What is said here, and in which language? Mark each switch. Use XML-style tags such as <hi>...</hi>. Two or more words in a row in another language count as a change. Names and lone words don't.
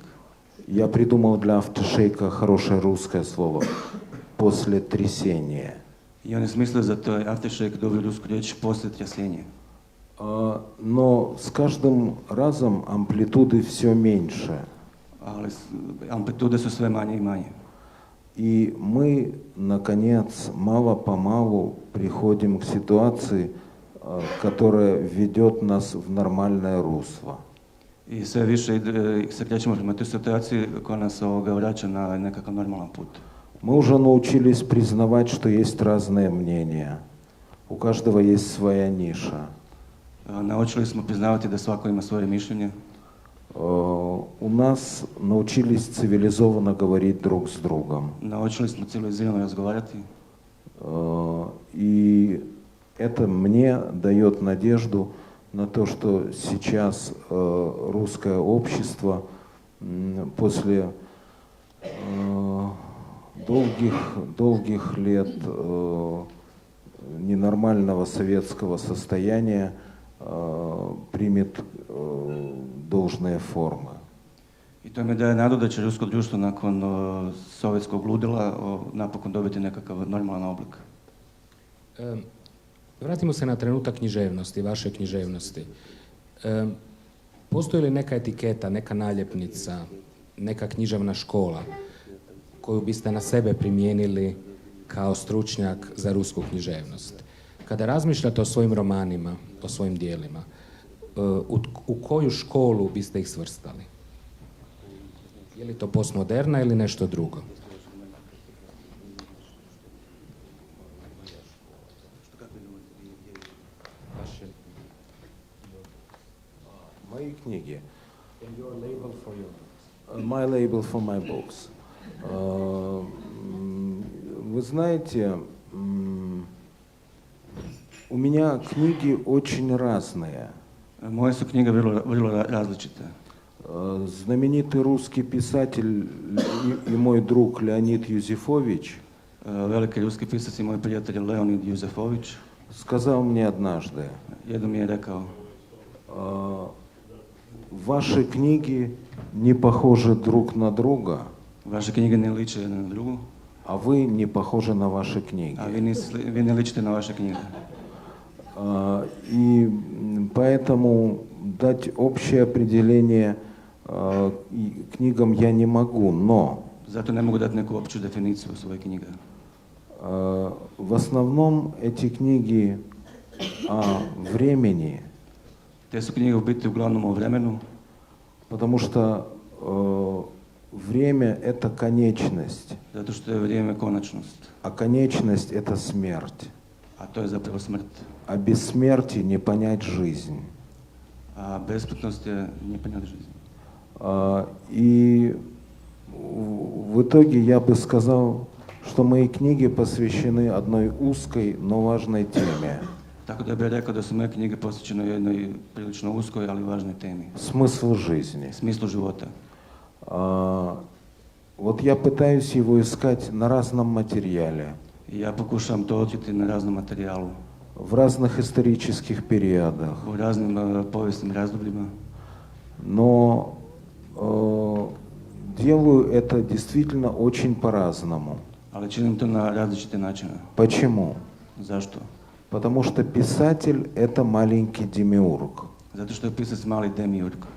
<ru>Я придумал для aftershock хорошее русское слово. После трясения.</ru> <hr>I on je smislio za to aftershock dobru rusku riječ poslije trjasenja.</hr> <ru>Но с каждым разом амплитуды все меньше.</ru> <hr>Ali amplitude su sve manje i manje.</hr> <ru>И мы, наконец, мало-помалу приходим к ситуации, которая ведет нас в нормальное русло.</ru> <hr>I sve više se krećemo prema toj situaciji koja nas vraća na nekakav normalan put.</hr> <ru>Мы уже научились признавать, что есть разные мнения. У каждого есть своя ниша.</ru> <hr>Naučili smo priznavati da svako ima svoje mišljenje.</hr> <ru>У нас научились цивилизованно говорить друг с другом.</ru> <hr>Naučili smo civilizirano razgovarati.</hr> <ru>И это мне дает надежду на то, что сейчас русское общество после долгих лет ненормального советского состояния примет должные формы.</ru> <hr>I to mi daje nadu da će rusko društvo nakon sovjetskog ludila napokon dobiti nekakav normalan oblik. Vratimo se na trenutak književnosti, vaše književnosti. Postoji li neka etiketa, neka naljepnica, neka književna škola koju biste na sebe primijenili kao stručnjak za rusku književnost? Kada razmišljate o svojim romanima, o svojim dijelima, u koju školu biste ih svrstali? Je li to postmoderna ili nešto drugo?</hr> <ru>Мои книги.</ru> <en>My label for my books.</en> <ru>Вы знаете, у меня книги очень разные.</ru> <hr>Moje su knjige vrlo različite.</hr> <ru>Знаменитый русский писатель и мой друг Леонид Юзефович</ru> <hr>Veliki ruski pisac i moj prijatelj Leonid Juzefović</hr> <ru>сказал мне однажды:</ru> <hr>jednom mi je rekao:</hr> <ru>ваши книги не похожи друг на друга,</ru> <hr>vaše knjige ne liče jedna na drugu,</hr> <ru>а вы не похожи на ваши книги.</ru> <hr>a vi ne ličite na vaše knjige.</hr> <ru>И поэтому дать общее определение книгам я не могу, но</ru> <hr>Zato ne mogu dati neku opću definiciju svoje knjige.</hr> <ru>в основном эти книги о времени,</ru> <hr>Te su knjige u biti uglavnom o vremenu,</hr> <ru>потому что время — это конечность,</ru> <hr>zato što je vrijeme konačnost,</hr> <ru>а конечность — это смерть.</ru> <hr>a to je zapravo smrt.</hr> <ru>А без смерти не понять жизнь.</ru> <hr>A besplatnost je nije ponijeti жизнь.</hr> <ru>И в итоге я бы сказал, что мои книги посвящены одной узкой, но важной теме.</ru> <hr>Tako da bih rekao da su moje knjige posvećene jednoj prilično uskoj, ali važnoj temi.</hr> <ru>Смысл жизни.</ru> <hr>Smislu života.</hr> <ru>Вот я пытаюсь его искать на разном материале,</ru> <hr>I ja pokušavam to otkriti na raznom materijalu,</hr> <ru>в разных исторических периодах.</ru> <hr>u raznim povijesnim razdobljima,</hr> <ru>Но делаю это действительно очень по-разному.</ru> <hr>ali činim to na različite načine.</hr> <ru>Почему?</ru> <hr>Zašto?</hr> <ru>Потому что писатель — это маленький демиург.</ru> <hr>Zato što je pisac mali demiurg.</hr>